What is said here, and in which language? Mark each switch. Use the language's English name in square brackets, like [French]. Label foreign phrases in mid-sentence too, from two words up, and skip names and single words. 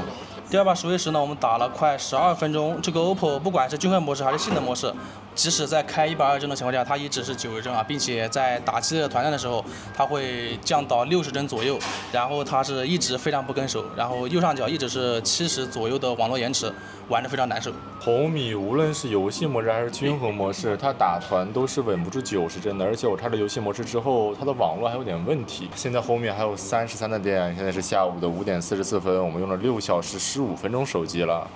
[Chinese] 第二把實為時呢，我們打了快12分鐘。這個 OPPO 不管是均衡模式還是性能模式，即使在開120幀的情況下，它也只是90幀啊，並且在打激烈的團戰的時候，它會降到60幀左右，然後它是一直非常不跟手，然後右上角一直是70左右的網絡延遲，玩得非常難受。紅米無論是遊戲模式還是均衡模式，它打團都是穩不住90幀的，而且我插了遊戲模式之後，它的網絡還有點問題。現在紅米還有33的電，現在是下午的5點44分，我們用了6小時15分鐘手機了。